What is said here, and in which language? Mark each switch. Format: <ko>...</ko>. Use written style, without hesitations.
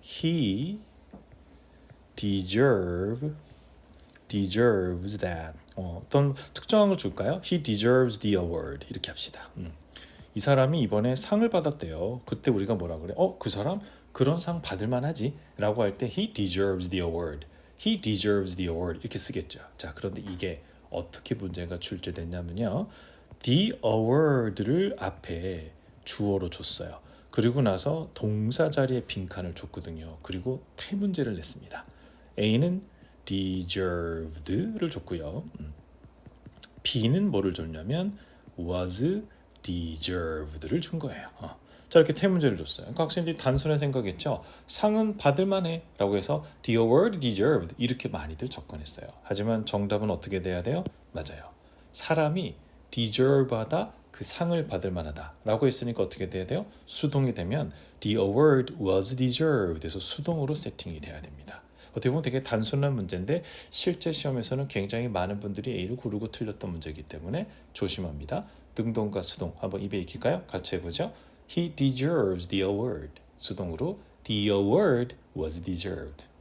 <en>He deserves that.</en> <ko>어떤 특정한 걸 줄까요?</ko> <en>He deserves the award.</en> <ko>이렇게 합시다. 이 사람이 이번에 상을 받았대요. 그때 우리가 뭐라 그래? 그 사람 그런 상 받을 만하지? 라고 할 때</ko> <en>he deserves the award. He deserves the award. 이렇게 쓰겠죠.</en> <ko>자, 그런데 이게 어떻게 문제가 출제됐냐면요. the award를 앞에 주어로 줬어요. 그리고 나서 동사 자리에 빈칸을 줬거든요. 그리고 태문제를 냈습니다. A는 deserved를 줬고요. B는 뭐를 줬냐면 was deserved를 준 거예요. 자, 이렇게 태문제를 줬어요. 그러니까 학생들이 단순히 생각했죠. 상은 받을 만해 라고 해서</ko> <en>the award deserved</en> <ko>이렇게 많이들 접근했어요. 하지만 정답은 어떻게 돼야 돼요? 맞아요. 사람이 deserve하다, 그 상을 받을 만하다 라고 했으니까 어떻게 돼야 돼요? 수동이 되면</ko> <en>the award was deserved</en> <ko>해서 수동으로 세팅이 돼야 됩니다. 어떻게 보면 되게 단순한 문제인데 실제 시험에서는 굉장히 많은 분들이 A를 고르고 틀렸던 문제이기 때문에 조심합니다. 능동과 수동 한번 입에 익힐까요? 같이 해보죠.</ko> <en>He deserves the award.</en> <ko>수동으로</ko> <en>the award was deserved.</en>